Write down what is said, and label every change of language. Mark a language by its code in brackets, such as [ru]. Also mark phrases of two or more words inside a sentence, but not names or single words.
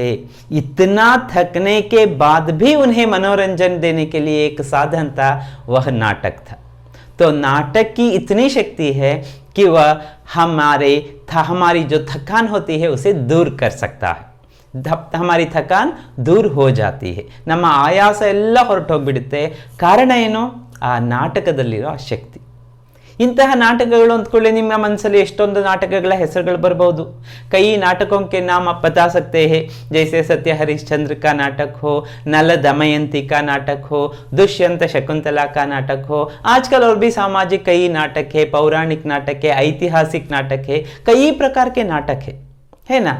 [hi] इतना थकने के बाद भी उन्हें मनोरंजन देने के लिए एक साधन था, वह नाटक था। तो नाटक की इतनी शक्ति है कि वह हमारी जो थकान होती है उसे दूर कर सकता है। हमारी थकान दूर हो जाती है, [kn] ನಮ್ಮ ಆಯಾಸ ಎಲ್ಲ ಹೊರಟೋಗ್ಬಿಡುತ್ತೆ। ಕಾರಣ ಏನು? ಆ ನಾಟಕದಲ್ಲಿರೋ ಆ ಶಕ್ತಿ। ಇಂತಹ ನಾಟಕಗಳು ಅಂದ್ಕೊಳ್ಳಿ, ನಿಮ್ಮ ಮನಸ್ಸಲ್ಲಿ ಎಷ್ಟೊಂದು ನಾಟಕಗಳ ಹೆಸರುಗಳು ಬರಬಹುದು। [hi] कई नाटकों के नाम आप बता सकते हैं, जैसे सत्य हरिश्चंद्र का नाटक हो, नल दमयंती का नाटक हो, दुष्यंत शकुंतला का नाटक हो। आजकल और भी सामाजिक कई नाटक है, पौराणिक नाटक है, ऐतिहासिक नाटक है, कई प्रकार के नाटक है ना।